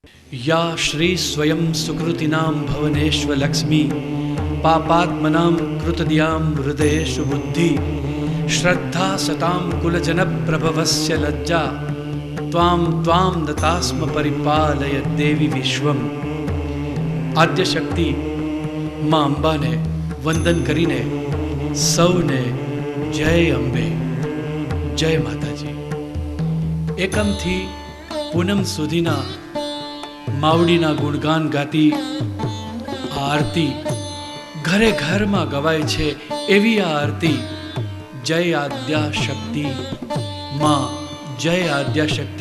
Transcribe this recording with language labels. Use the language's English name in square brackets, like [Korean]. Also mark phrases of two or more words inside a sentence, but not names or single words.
[Sanskrit] या श्री स्वयं सुकृतिनां भवनेष्वलक्ष्मी पापात्मनां कृतदियां हृदयेषु बुद्धि श्रद्धा सतां कुलजनप्रभवस्य लज्जा त्वां त्वां दत्तास्म परिपालय देवी विश्वम। [Gujarati] આદ્યશક્તિ માં અંબા ને વંદન કરીને સૌને જય અંબે જય માતાજી। એકમ થી પૂનમ સુધીના માવડીના ગુણગાન ગાતી આરતી ઘરે ઘર મેં ગવાય છે એવી આ આરતી જય આદ્યા શક્તિ માં જય આદ્યા શક્તિ।